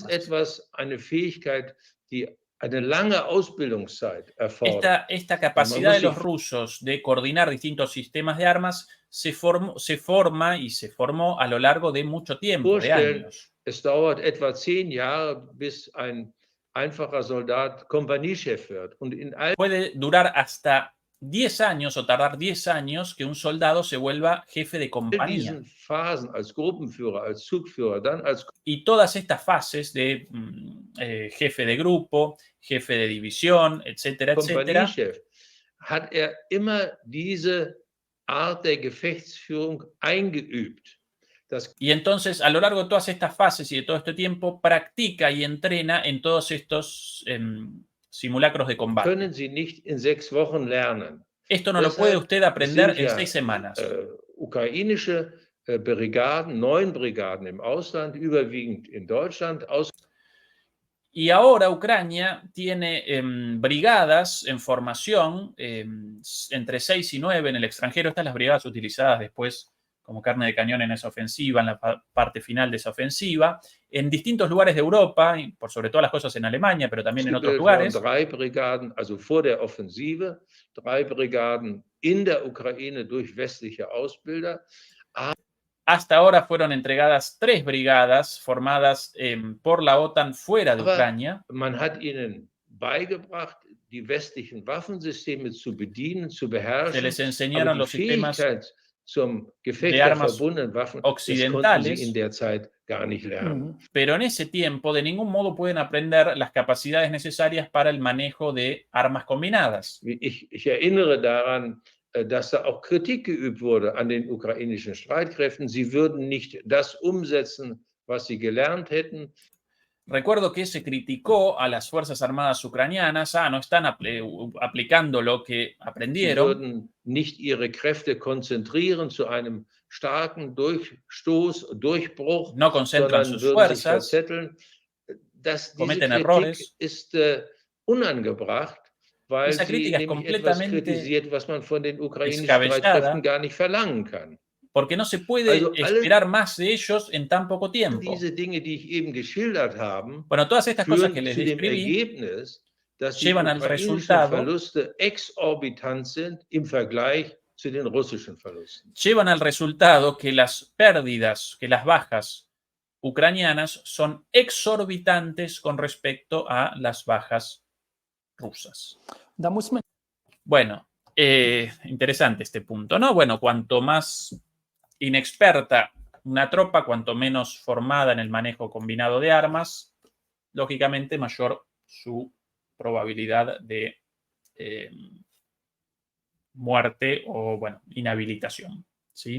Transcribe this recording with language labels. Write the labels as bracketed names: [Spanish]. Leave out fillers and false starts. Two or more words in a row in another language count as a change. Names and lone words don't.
[German] Eine Fähigkeit, die eine lange Ausbildungszeit erfordert. [Spanish] Esta capacidad de los rusos de coordinar distintos sistemas de armas se forma y se formó a lo largo de mucho tiempo, de años. [German] Es dauert etwa 10 Jahre, bis ein einfacher Soldat Kompaniechef wird. [Spanish] Puede durar hasta 10 años o tardar 10 años que un soldado se vuelva jefe de [German] In [Spanish] compañía. [German] diesen Phasen als Gruppenführer, als Zugführer, dann als [Spanish] Y todas estas fases de jefe de grupo, jefe de división, etcétera, etcétera, [German] Kompaniechef hat immer diese Art der Gefechtsführung eingeübt. Das [Spanish] y entonces a lo largo de todas estas fases y de todo este tiempo practica y entrena en todos estos simulacros de combate. [German] können Sie nicht in 6 Wochen lernen. [Spanish] Esto no lo puede [German] Deshalb [Spanish] usted aprender [German] sind [Spanish] en [German] ja [Spanish] 6 semanas. [German] ukrainische Brigaden, 9 Brigaden im Ausland, überwiegend in Deutschland, [Spanish] Y ahora Ucrania tiene brigadas en formación, entre 6 y 9 en el extranjero. Estas las brigadas utilizadas después como carne de cañón en esa ofensiva, en la parte final de esa ofensiva, en distintos lugares de Europa, y por sobre todas las cosas en Alemania, pero también en otros lugares. [German] 3 Brigaden, also vor der Offensive, 3 Brigaden in der Ukraine durch westliche Ausbilder. [Spanish] Hasta ahora fueron entregadas 3 brigadas formadas por la OTAN fuera de Ucrania. [German] Man hat ihnen beigebracht, die westlichen Waffensysteme zu bedienen, zu beherrschen. [Spanish] Se les enseñaron los sistemas [German] zum Gefecht [Spanish] de [German] der [Spanish] armas [German] verbundenen Waffen, [Spanish] occidentales, [German] das konnten sie in der Zeit gar nicht lernen. [Spanish] Pero en ese tiempo de ningún modo pueden aprender las capacidades necesarias para el manejo de armas combinadas. [German] Ich erinnere daran, dass da auch Kritik geübt wurde an den ukrainischen Streitkräften. Sie würden nicht das umsetzen, was sie gelernt hätten. [Spanish] Recuerdo que se criticó a las Fuerzas Armadas ucranianas, no están aplicando lo que aprendieron. [German] Sie würden nicht ihre Kräfte konzentrieren zu einem starken Durchbruch, [Spanish] no concentran [German] sondern [Spanish] sus [German] würden sich [Spanish] fuerzas, [German] verzetteln. Diese [Spanish] cometen [German] Kritik [Spanish] errores. [German] ist unangebracht, weil [Spanish] Esa [German] sie [Spanish] crítica es [German] nämlich etwas [Spanish] completamente [German] kritisiert, was man von den ukrainischen [Spanish] descabellada, [German] Streitkräften gar nicht verlangen kann. [Spanish] Porque no se puede [German] Also [Spanish] esperar más de ellos en tan poco tiempo. [German] Diese Dinge, die ich eben geschildert habe, [Spanish] Bueno, todas estas cosas que [German] führen [Spanish] les [German] zu dem [Spanish] describí [German] Ergebnis, dass die [Spanish] llevan al [German] ukrainischen [Spanish] resultado, [German] Verluste exorbitant sind im Vergleich zu den russischen Verlusten. [Spanish] llevan al resultado que las pérdidas, que las bajas ucranianas son exorbitantes con respecto a las bajas rusas. [German] Da muss man [Spanish] Bueno, interesante este punto, ¿no? Bueno, cuanto más inexperta una tropa, cuanto menos formada en el manejo combinado de armas, lógicamente mayor su probabilidad de muerte o, bueno, inhabilitación, ¿sí?